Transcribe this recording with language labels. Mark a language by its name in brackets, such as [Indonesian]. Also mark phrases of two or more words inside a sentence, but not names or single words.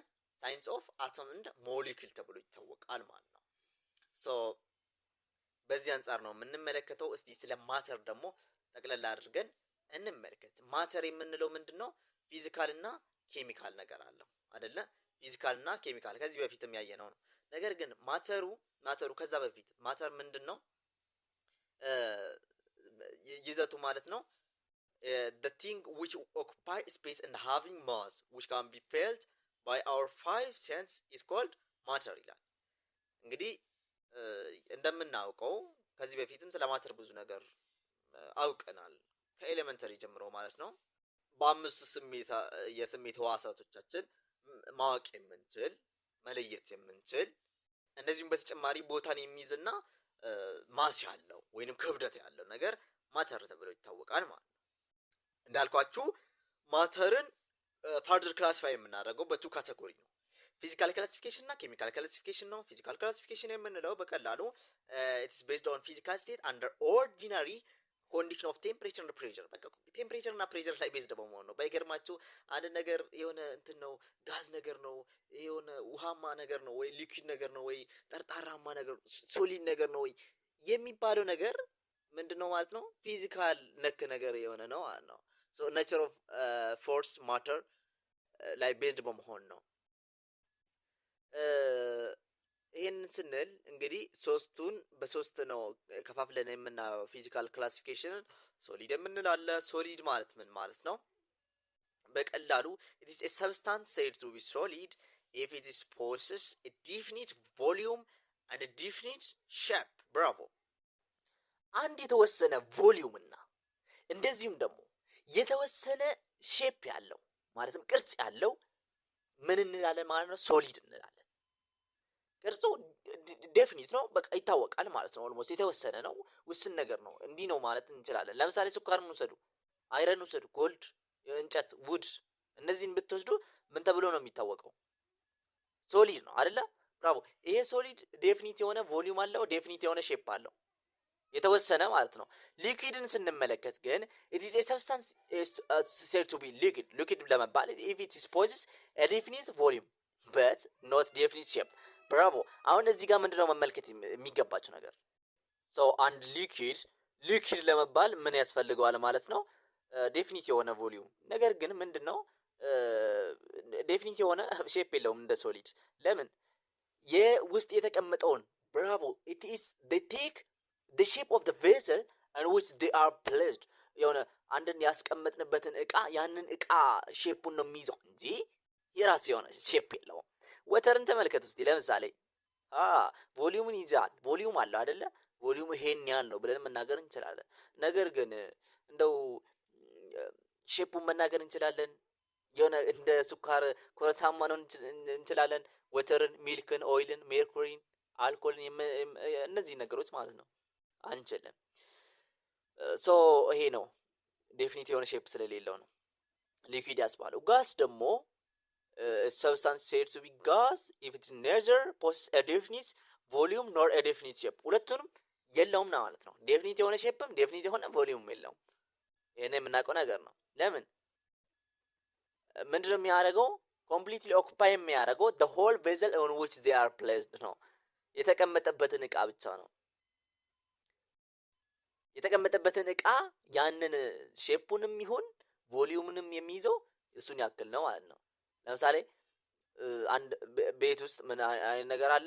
[English] science of atom [Amharic] እና ሞሊኩል ተብሎ ይታወቃል ማለት ነው። ሶ በዚህ አንፃር ነው የምንመለከተው። እስቲ ስለ ማተር ደግሞ ጠቅለል አድርገን እንመልከት። ማተር የምንለው ምንድነው? ፊዚካል እና ኬሚካል ነገር አለው አይደለ? ፊዚካል እና ኬሚካል ከዚህ በፊትም ያየነው ነው። ነገር ግን ማተሩ ከዛ በፊት ማተር ምንድነው ይዘቱ ማለት ነው? [English] The thing which occupy space and having mass which can be felt by our five senses is called matter [Amharic] ይላል። እንግዲህ እንደምናውቀው ከዚህ በፊትም ስለ ማተር ብዙ ነገር አውቀናል ከኤሌመንተሪ ጀምሮ ማለት ነው። በአምስቱ የስሜት ህዋሳቶቻችን ማወቅ የምንችል መለየት የምንችል እንደዚሁም በተጨማሪ ቦታን የሚይዝና ማስ ያለው ወይንም ክብደት ያለው ነገር ማተር ተብሎ ይታወቃል ማለት ነው። እንዳልኳችሁ ማተርን [English] further classify [Amharic] የምናደርገው በቱ ካቴጎሪ ነው። [English] physical classification [Amharic] እና [English] chemical classification [Amharic] ነው። [English] physical classification [Amharic] የምንለው በቀላሉ [English] it is based on physical state under ordinary condition of temperature and pressure። [Amharic] በቃ ቴምፕሬቸር እና ፕሬሸር ላይ ቤዝድ በመሆን ነው። ባይገርማችሁ አንድ ነገር የሆነ እንትን ነው ጋዝ ነገር ነው የሆነ ውሃማ ነገር ነው ወይ ሊኩዊድ ነገር ነው ወይ ጠርጣራማ ነገር ሶሊድ ነገር ነው ወይ የሚባለው ነገር ምንድነው ማለት ነው? ፊዚካል ነክ ነገር የሆነ ነው ማለት ነው። ሶ [English] nature of force matter [Amharic] ላይ ቤዝድ በመሆን ነው። ይሄን ስንል እንግዲህ ሶስቱን በሶስት ነው ከፋፍለን የምናየው። [English] physical classification [Amharic] ሶሊድ የምንላለ። ሶሊድ ማለት ምን ማለት ነው? በቀላሉ [English] it is a substance said to be solid if it is possess a definite volume and a definite shape. [Amharic] ብራቮ። አንድ የተወሰነ ቮሊዩም እና እንደዚሁም ደግሞ የተወሰነ ሼፕ ያለው ማለትም ቅርጽ ያለው ምን እንላለን ማለት ነው? ሶሊድ እንላለን። ቅርጹ ዴፊኒት ነው፣ በቃ ይታወቃል ማለት ነው። ኦልሞስት የተወሰነ ነው፣ ውስን ነገር ነው። እንዲህ ነው ማለት እንችላለን። ለምሳሌ ስኳርን ውሰዱ፣ አይረን ውሰዱ፣ ጎልድ፣ እንጨት፣ ውድ እነዚህን ብትወስዱ ምን ተብሎ ነው የሚታወቀው? ሶሊድ ነው አይደለ? ብራቮ። ይሄ ሶሊድ ዴፊኒት የሆነ ቮሊዩም አለው፣ ዴፊኒት የሆነ ሼፕ አለው። የተወሰነ ማለት ነው። ሊኩዊድን ስንመለከት ግን [English] it is a substance said to be liquid [Amharic] ለመባል [English] if it possesses a definite volume but not definite shape [Amharic] ብራቮ። አሁን እዚህ ጋር ምንድነው መመልከት የሚገባቸው ነገር so አንድ ሊኩዊድ ለመባል ምን ያስፈልገዋል ማለት ነው? ዴፊኒት የሆነ ቮሊዩም። ነገር ግን ምንድነው ዴፊኒት የሆነ ሼፕ የለውም እንደ ሶሊድ። ለምን? የውስጥ የተቀመጠውን ብራቮ [English] it is they take the shape of the vessel in which they are placed [Amharic] የሆነ አንድን ያስቀመጥንበትን እቃ ያንን እቃ ሼፑን ነው የሚይዘው እንጂ የራሱ የሆነ ሼፕ የለውም። ወተርን ተመልከቱ እስቲ ለምሳሌ ቮሊዩምን ይዛል። ቮሊዩም አለው አይደለ? ቮሊዩም ይሄን ያህል ነው ብለን መናገር እንችላለን። ነገር ግን እንደው ሼፑን መናገር እንችላለን? የሆነ እንደ ሱካር ኮረታማ ነው እንችላለን? ወተርን፣ ሚልክን፣ ኦይልን፣ ሜርኩሪን፣ አልኮልን እነዚህ ነገሮች ማለት ነው አንችልም። ሶ ይሄ ነው ዴፊኒት የሆነ ሼፕ ስለሌለው ነው ሊኩዊድ ያስባለው። ጋስ ደግሞ [English] substance said to be gas if it neither possesses a definite volume nor a definite shape [Amharic] ሁለቱንም የለውም ነው ማለት ነው። ዴፊኒት የሆነ ሼፕም ዴፊኒት የሆነ ቮሊዩም የለውም። ይሄን የምናውቀው ነገር ነው። ለምን? ምንድነው የሚያደርገው? [English] completely occupy [Amharic] የሚያደርገው [English] the whole vessel on which they are placed [Amharic] ነው። የተቀመጠበትን እቃ ብቻ ነው። የተቀመጠበትን እቃ ያንን ሼፑንም ይሁን ቮሊዩምንም የሚይዘው እሱን ያክል ነው ማለት ነው። ለምሳሌ አንድ ቤት ውስጥ ምን አይነት ነገር አለ?